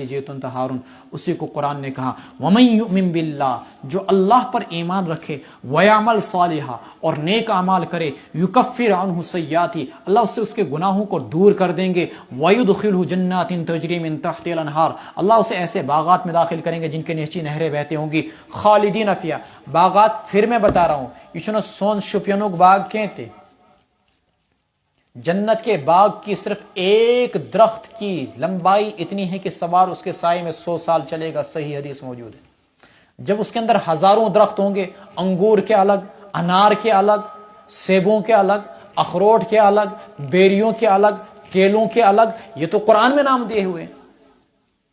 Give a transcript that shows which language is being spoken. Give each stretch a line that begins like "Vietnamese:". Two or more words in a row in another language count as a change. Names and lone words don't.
Urdu: جیتن تہارن اسی کو قرآن نے کہا
Arabic: ومن یؤمن باللہ
Urdu: جو اللہ پر ایمان رکھے
Arabic: ویعمل صالحا
Urdu: اور نیک اعمال کرے
Arabic: یکفر عنہ سیئاتی
Urdu: اللہ اس سے اس کے گناہوں کو دور کر دیں گے
Arabic: ویدخلہ جنات تجری من تحت الانہار
Urdu: اللہ اسے ایسے باغات میں داخل کریں گے جن کے نیچے نہریں بہتے ہوں گی
Arabic: خالدین فیہا
Urdu: باغات پھر میں بتا رہا ہوں
Kashmiri: یہ چھنا سون شپینوک باغ
Urdu: کہتے جنت کے باغ کی صرف ایک درخت کی لمبائی اتنی ہے کہ سوار اس کے سائے میں 100 سال چلے گا صحیح حدیث موجود ہے جب اس کے اندر ہزاروں درخت ہوں گے انگور کے الگ انار کے الگ سیبوں کے الگ اخروٹ کے الگ بیریوں کے الگ کیلوں کے الگ یہ تو قرآن میں نام دیے ہوئے